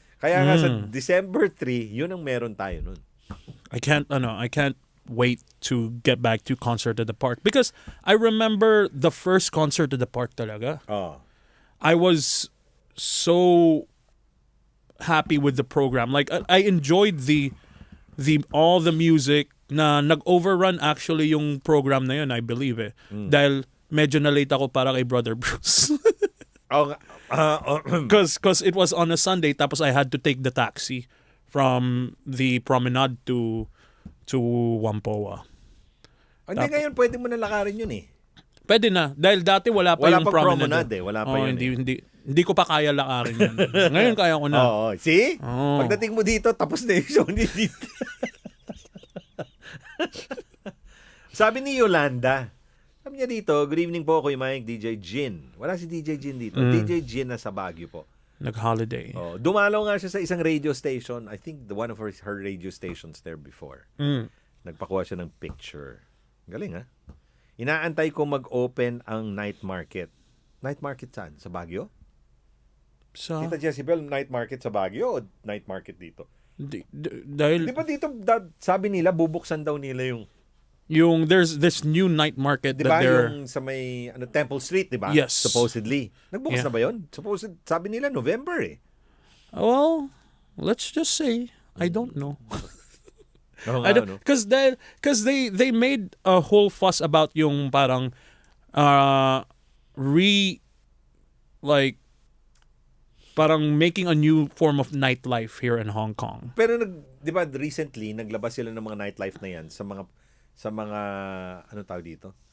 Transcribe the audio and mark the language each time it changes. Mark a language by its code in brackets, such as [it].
[tl] Kaya nga sa December 3, yun ang meron tayo nun. [en] I can't wait to get back to Concert at the Park because I remember the first Concert at the Park talaga. Oh. I was so happy with the program. Like I enjoyed the all the music [tl] na nag-overrun [en] actually yung program na yun, I believe eh. [tl] Dahil medyo na-late ako para kay Brother Bruce. [en] Because it was on a Sunday tapos I had to take the taxi from the promenade to Whampoa. [tl] Hindi ngayon pwede mo na lakarin yun eh. Pwede na dahil dati wala pa yung promenade. Wala pa yun. Hindi ko pa kaya lakarin yun. Ngayon kaya ko na. Oo. See? Oo. Pagdating mo dito, tapos na yung show ni dito. Sabi ni Yolanda, sabi niya dito, good evening po, Kuya Mike, DJ Jin. Wala si DJ Jin dito. DJ Jin na sa Baguio po. Nag-holiday. Oh, dumalaw nga siya sa isang radio station. [en] I think one of her radio stations there before. [tl] Nagpakuha siya ng picture. Galing, ha? Inaantay ko mag-open ang night market. Night market saan? Sa Baguio? Tita Jezebel, night market sa Baguio o night market dito? Dahil... Di ba dito, sabi nila, bubuksan daw nila [en] yung there's this new night market [tl] diba, [en] that they're... [tl] yung sa may Temple Street, di ba? [en] Yes. [tl] Supposedly. Nagbukas na ba yun? Sabi nila, November eh. [en] Well, let's just say, I don't know. Because they made a whole fuss about [tl] yung parang parang [en] making a new form of nightlife here in Hong Kong. [tl] Pero di ba recently naglabas sila ng mga nightlife na yan sa mga ano tawag dito?